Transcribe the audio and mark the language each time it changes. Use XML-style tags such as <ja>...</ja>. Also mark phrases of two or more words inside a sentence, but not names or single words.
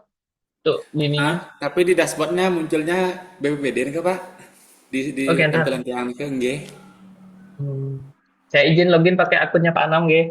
<id>Tuh, ininya. Tapi di dashboardnya munculnya BPBD nike Pak. Di Oke, ntar. tampilan</id> <ban>tiang nike nggih. Hmm.</ban> <id>Saya izin login pakai akunnya Pak Anam, nggih.</id>